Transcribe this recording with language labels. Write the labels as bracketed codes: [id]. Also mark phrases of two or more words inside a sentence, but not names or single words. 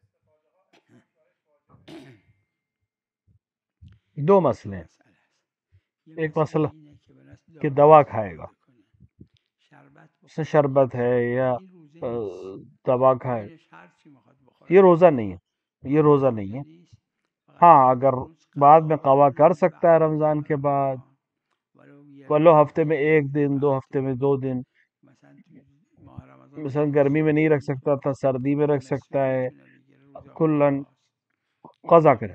[ur] دو دو مسئلے ہیں. [fa] مسئله است. [ur] ایک مسئلہ کہ دوا کھائے گا، اس سے شربت ہے یا دوا کھائے، یہ روزہ نہیں ہے، یہ روزہ نہیں ہے۔ ہاں اگر بعد میں قضا کر سکتا ہے رمضان کے بعد، ولو ہفتے میں 1 دن، 2 ہفتے میں 2 دن، مثلا گرمی میں نہیں رکھ سکتا تھا، سردی میں رکھ سکتا ہے، کلن قضا کرے۔